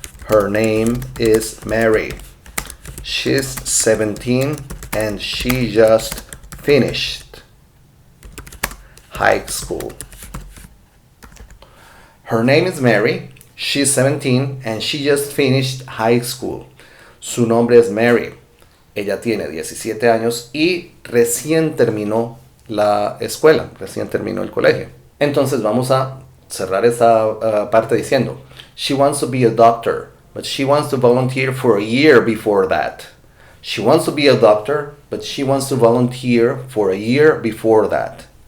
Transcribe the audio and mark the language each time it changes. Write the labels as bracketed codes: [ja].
[en] Her name is Mary. She's 17 and she just finished high school. Her name is Mary. She's 17 and she just finished high school. [es] Su nombre es Mary. Ella tiene 17 años y recién terminó la escuela, recién terminó el colegio. Entonces vamos a cerrar esta parte diciendo, [en] She wants to be a doctor, but she wants to volunteer for a year before that. She wants to be a doctor, but she wants to volunteer for a year before that.